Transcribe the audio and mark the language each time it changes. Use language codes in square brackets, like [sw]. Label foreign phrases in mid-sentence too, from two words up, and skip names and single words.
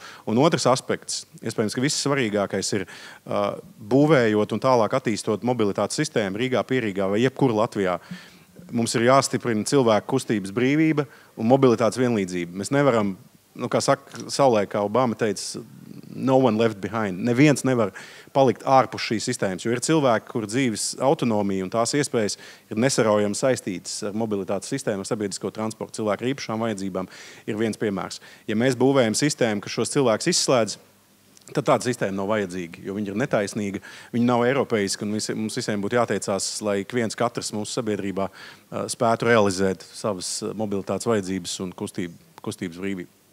[lv] Un otrs aspekts, iespējams, ka viss svarīgākais ir būvējot un tālāk attīstot mobilitātes sistēmu Rīgā, Pierīgā vai jebkur Latvijā. Mums ir jāstiprina cilvēku kustības brīvība un mobilitātes vienlīdzība. Mēs nevaram, kā saka Saulē, kā Obama teica, [en] no one left behind. [lv] Neviens nevar palikt ārpus šīs sistēmas, jo ir cilvēki, kur dzīves autonomija un tās iespējas ir nesaraujami saistītas ar mobilitātes sistēmu, ar sabiedrisko transportu. Cilvēku ar īpašām vajadzībām ir viens piemērs. Ja mēs būvējam sistēmu, kas šos cilvēkus izslēdz, tad tāda sistēma nav vajadzīga, jo viņa ir netaisnīga, viņa nav eiropeiska, un mums visiem būtu jāteicās, lai viens katrs mūsu sabiedrībā spētu realizēt savas mobilitātes vajadzības un kustības brīvību.